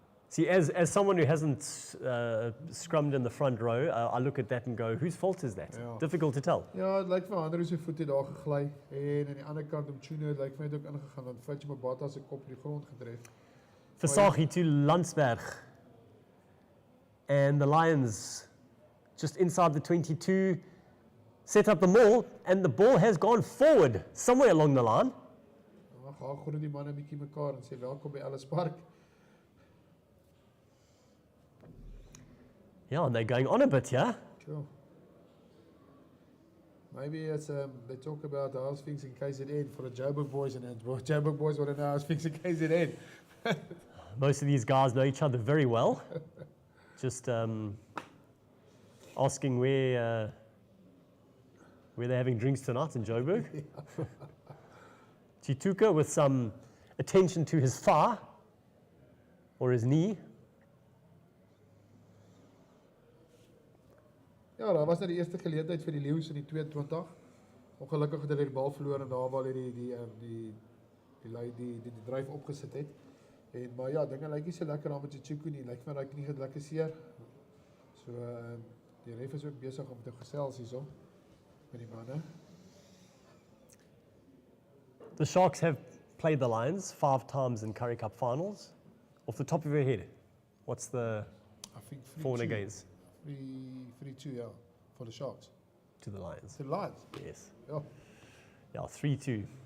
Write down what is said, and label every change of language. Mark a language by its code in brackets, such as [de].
[en] See, as someone who hasn't scrummed in the front row, I look at that and go, whose fault is that? [af] Ja. [en] Difficult to tell. [af] Ja, dit lyk vir my Andrew se voet het daar gegly en aan die ander kant om Tune lyk vir my het ook ingegaan want Fitch Mabata se kop op die grond gedref. [en] Versaghi to Landsberg. And the Lions just inside the 22 set up the maul and the ball has gone forward somewhere along the line. [af] Ja, gaan groet die manne bietjie mekaar en sê welkom by Ellis Park. [en] Yeah, and they're going on a bit, yeah? Sure. Maybe it's they talk about the house things in KZN for the Joburg boys and Joburg boys want to know house things in KZN. Most of these guys know each other very well. Just asking where they're having drinks tonight in Joburg. Chituka with some attention to his thigh or his knee. [af] Ja, daar was nou die eerste geleentheid vir die Leeu's in die 22. Ongelukkig het hulle die bal verloor en daar waar hulle die dryf opgesit het. En maar ja, dinge lyk nie so lekker daar met Chichuku nie. Lyk vir my hy knie het lekker seer. So die ref is ook besig om te gesels hierso met die manne. [en] The Sharks have played the Lions 5 times in Currie Cup finals. Off the top of your head, what's the I think for and against? 3-2, yeah, for the Sharks. To the Lions. To the Lions? Yes. Yeah. Yeah, 3-2.